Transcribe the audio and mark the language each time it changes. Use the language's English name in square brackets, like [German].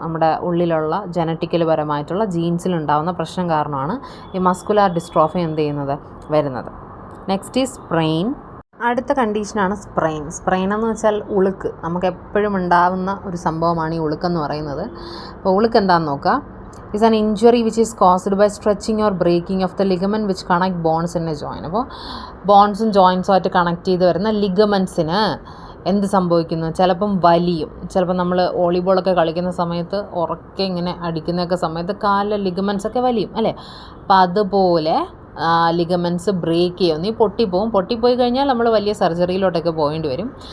[Malayalam] നമ്മുടെ ഉള്ളിലുള്ള ജനറ്റിക്കൽ പരമായിട്ടുള്ള ജീൻസിലുണ്ടാവുന്ന പ്രശ്നം കാരണമാണ് ഈ മസ്കുലാർ ഡിസ്ട്രോഫി എന്ത് ചെയ്യുന്നത്, വരുന്നത്. [English] Next is sprain. [Malayalam] അടുത്ത കണ്ടീഷനാണ് സ്പ്രെയിൻ എന്ന് വെച്ചാൽ ഉളുക്ക്. നമുക്ക് എപ്പോഴും ഉണ്ടാകുന്ന ഒരു സംഭവമാണ് ഈ ഉളുക്കെന്ന് പറയുന്നത്. അപ്പോൾ ഉളുക്ക് എന്താണെന്ന് നോക്കുക. [English] is an injury which is caused by stretching or breaking of the ligament which connect bones in a joint. [Malayalam] അപ്പോൾ ബോൺസും ജോയിൻസുമായിട്ട് കണക്ട് ചെയ്ത് വരുന്ന ലിഗമെൻസിന് എന്ത് സംഭവിക്കുന്നു, ചിലപ്പം വലിയും. ചിലപ്പോൾ നമ്മൾ വോളിബോളൊക്കെ കളിക്കുന്ന സമയത്ത് ഉറക്കെ ഇങ്ങനെ അടിക്കുന്നതൊക്കെ സമയത്ത് കാലിലെ ലിഗമെൻസൊക്കെ വലിയും അല്ലേ. അപ്പം അതുപോലെ ലിഗമെൻസ് ബ്രേക്ക് ചെയ്യും, പൊട്ടിപ്പോയി കഴിഞ്ഞാൽ നമ്മൾ വലിയ സർജറിയിലോട്ടൊക്കെ പോകേണ്ടി വരും.